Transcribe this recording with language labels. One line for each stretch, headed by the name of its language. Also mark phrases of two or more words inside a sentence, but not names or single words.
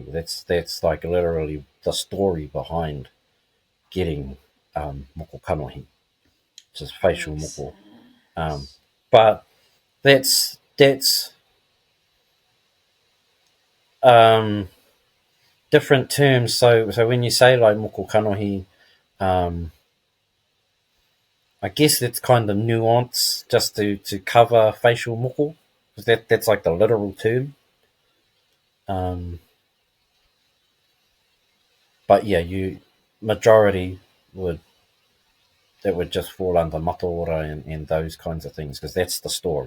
English: That's like literally the story behind getting
Māori: moko kanohi,
English: which is facial Makes moko. Um, sense. but that's um, different terms. So when you say like
Māori: moko kanohi,
English: um, I guess it's kind of nuance just to cover facial moko because that's like the literal term. Um, but yeah, you majority would that would just fall under mataora and those kinds of things because that's the story.